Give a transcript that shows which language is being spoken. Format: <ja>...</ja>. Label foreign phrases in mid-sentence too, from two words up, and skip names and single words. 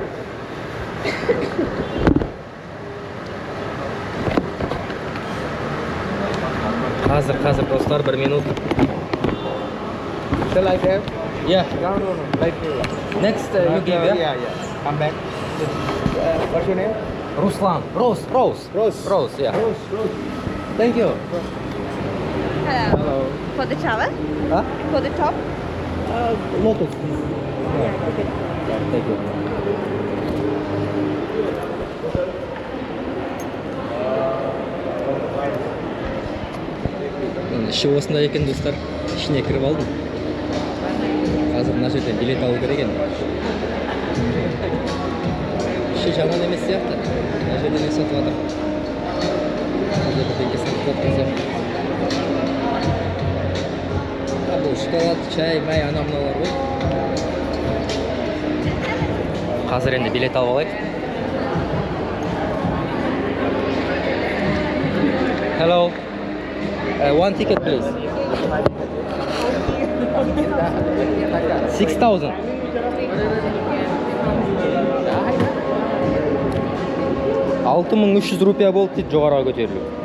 <kk>Қазір достар, 1 минут.</kk> <en>Shall I have? Yeah. No. Like Next you give, yeah? Yeah. Come back. What's your name? Ruslan. Rose. Rose. Yeah. Rose. Thank you. Hello. Hello. For the shower? Huh? For the top? Lotus. Yeah, okay. Thank you.</en> <kk>Іші осындай екен достар. ішіне кіріп алдым. Қазір мына жерден билет алу керек енді. Іші жаман емес сияқты. Мына жерде не сатып жатыр. Мына бірдеңке сатып жатқан сияқты. Бұл шоколад, чай, май, ана мыналар ғой. Қазір енді билет алып алайық.</kk> <en>Hello. One ticket, please. 6,000.</en> <kk>Алты мың 300 рупия болды дейді жоғарыға көтерілу.</kk>